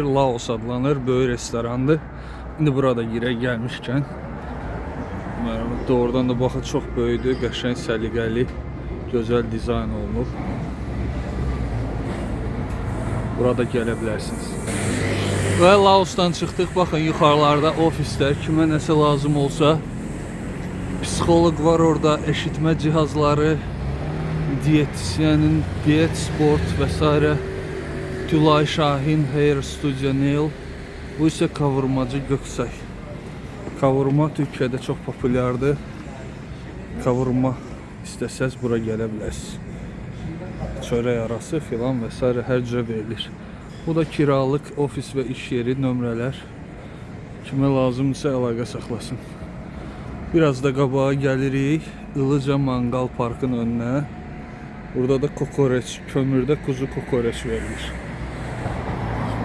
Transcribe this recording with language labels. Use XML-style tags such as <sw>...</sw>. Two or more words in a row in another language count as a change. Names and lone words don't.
<az>Laos adlanır, böyük restorandır. İndi burada yerə gəlmişkən doğrudan da baxın, çox böyükdür, qəşəng, səliqəli, gözəl dizayn olunub. Burada gələ bilərsiniz. Və Laosdan çıxdıq. Baxın, yuxarılarda ofislər, kimə nəsə lazım olsa. Psixoloq var orada, eşitmə cihazları, diyetisyenin, diyet, sport vesaire. Tülay Şahin Hair Studio Nail.</az> <tr>Bu ise kavurmacı Göksay. Kavurma Türkiye'de çok popülerdir.</tr> <az>Kavurma istəsəz bura gələ bilərsiniz. Çörək arası filan vesaire hər cürə verilir. Bu da kiralık ofis ve iş yeri, nömrələr. Kimə lazımsa əlaqə saxlasın. Biraz da qabağa gəlirik. Ilıca Mangal Parkın önünə. Burada da kokoreç,</az> <tr>kömürde kuzu kokoreç</tr> <az>verilir.</az>